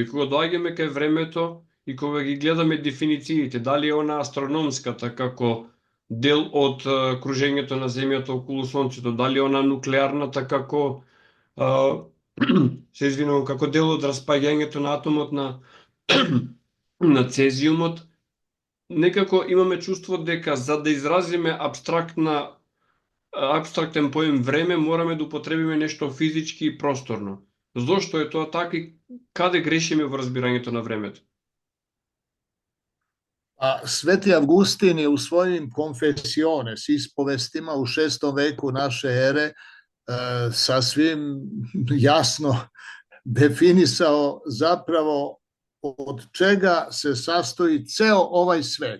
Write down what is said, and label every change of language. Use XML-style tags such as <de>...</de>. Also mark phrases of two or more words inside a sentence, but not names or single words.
<mk>Кога доаѓаме кај времето и кога ги гледаме дефинициите, дали е она астрономската како дел од кружењето на Земјата околу Сонцето, дали е она нуклеарната како се извинувам, како дел од распаѓањето на атомот на цезиумот, некако имаме чувство дека за да изразиме абстрактен поем време, мораме да употребиме нешто физички и просторно. Зошто е тоа така и каде грешиме во разбирањето на времето?</mk> <sr>Sveti Avgustin je u svojim Confessiones, ispovestima u 6. veku naše ere, sasvim jasno definisao zapravo od čega se sastoji ceo ovaj svet.</sr>